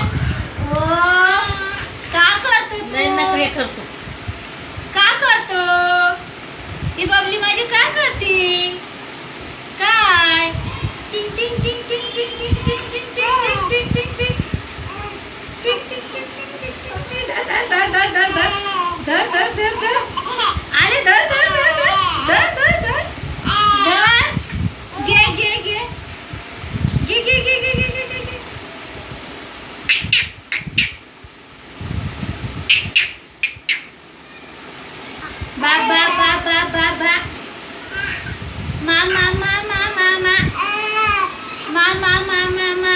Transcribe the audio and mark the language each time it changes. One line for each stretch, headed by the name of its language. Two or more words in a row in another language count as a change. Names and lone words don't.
Marathi: Oh, का करतो तू? नाही नखरे करतो. का करतो? ही बबली माझी काय करते? काय? टिंग टिंग टिंग टिंग टिंग टिंग टिंग टिंग टिंग टिंग टिंग टिंग टिंग. टिंग टिंग टिंग टिंग टिंग टिंग. धर धर धर धर धर. धर धर धर धर. आले धर धर धर धर. धर धर धर. धर. घे घे घे. घे घे घे घे घे घे घे. Ba ba ba ba ba ba. Mama mama mama. Mama mama mama.